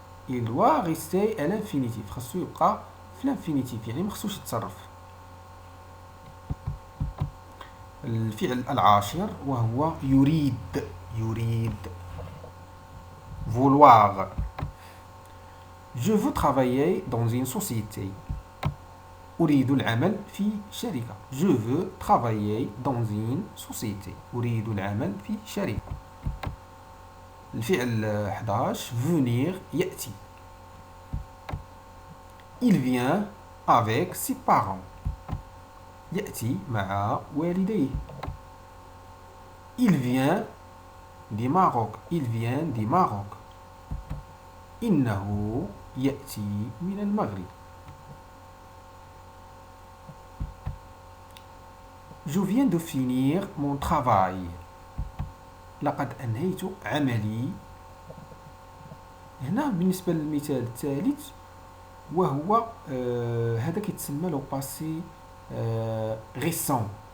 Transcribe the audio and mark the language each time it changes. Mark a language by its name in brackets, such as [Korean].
[French] il doit rester à l'infinitif، [Arabic] خصو يبقى في الانفينيتيف، يعني ما خصوش يتصرف. الفعل العاشر وهو يريد. يريد vouloir. [French] je veux travailler dans une société. [Arabic] أريد العمل في شركة. [French] je veux travailler dans une société. [Arabic] أريد العمل في شركة. الفعل 11 venir يأتي. [French] il vient avec ses parents. [Arabic] يأتي مع والديه. [French] il vient du Maroc. il vient du Maroc. [Arabic] إنه يأتي من المغرب. [French] je viens de finir mon travail. [Arabic] لقد أنهيت عملي. هنا بالنسبة للمثال الثالث وهو هذا كيتسمى لو باسي غيسون.